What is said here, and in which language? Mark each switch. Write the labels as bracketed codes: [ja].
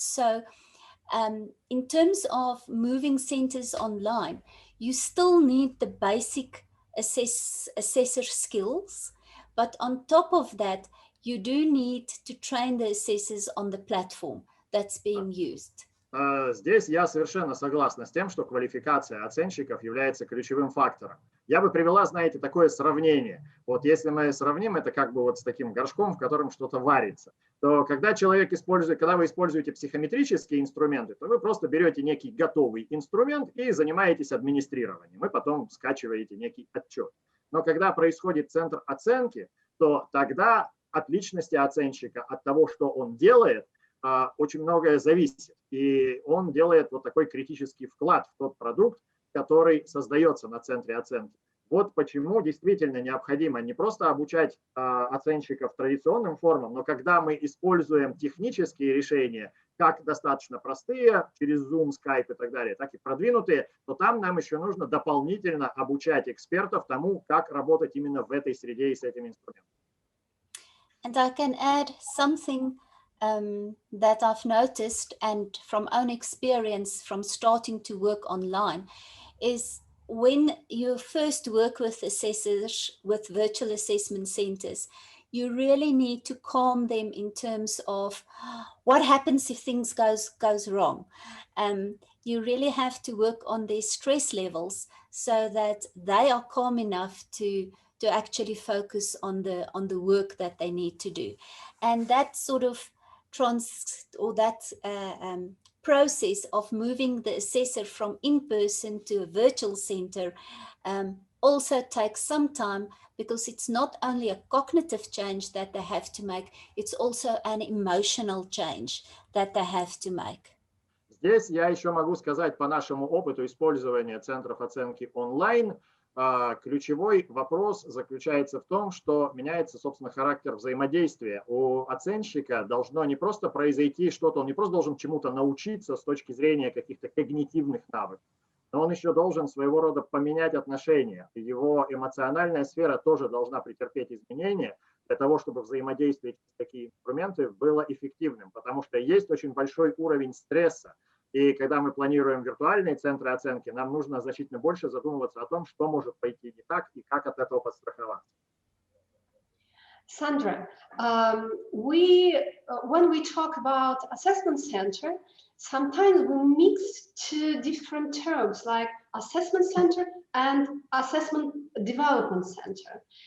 [en] So in terms of moving centers online, you still need the basic assessor skills, but on top of that, you do need to train the assessors on the platform that's being used. [ru] Здесь я совершенно согласна с тем, что квалификация оценщиков является ключевым фактором. Я бы привела, знаете, такое сравнение. Вот если мы сравним это как бы вот с таким горшком, в котором что-то варится, то когда вы используете психометрические инструменты, то вы просто берете некий готовый инструмент и занимаетесь администрированием, и потом скачиваете некий отчет. Но когда происходит центр оценки, то тогда от личности оценщика, от того, что он делает, очень многое зависит. И он делает вот такой критический вклад в тот продукт, который создается на центре оценки. Вот почему действительно необходимо не просто обучать оценщиков традиционным формам, но когда мы используем технические решения, как достаточно простые, через Zoom, Skype и так далее, так и продвинутые, то там нам еще нужно дополнительно обучать экспертов тому, как работать именно в этой среде и с этим инструментом. [en] And I can add something that I've noticed, and from own experience from starting to work online, is when you first work with assessors, with virtual assessment centers, you really need to calm them in terms of what happens if things goes wrong. You really have to work on their stress levels so that they are calm enough to actually focus on the work that they need to do. And that sort of process of moving the assessor from in-person to a virtual center also takes some time, because it's not only a cognitive change that they have to make, it's also an emotional change that they have to make. [ru] Здесь я еще могу сказать по нашему опыту использования центров оценки онлайн. Ключевой вопрос заключается в том, что меняется, собственно, характер взаимодействия. У оценщика должно не просто произойти что-то, он не просто должен чему-то научиться с точки зрения каких-то когнитивных навыков, но он еще должен своего рода поменять отношения. Его эмоциональная сфера тоже должна претерпеть изменения для того, чтобы взаимодействие с такими инструментами было эффективным, потому что есть очень большой уровень стресса. И когда мы планируем виртуальные центры оценки, нам нужно значительно больше задумываться о том, что может пойти не так и как от этого подстраховаться. [en] Sandra, when we talk about assessment center, sometimes we mix two different terms like assessment center and assessment development center.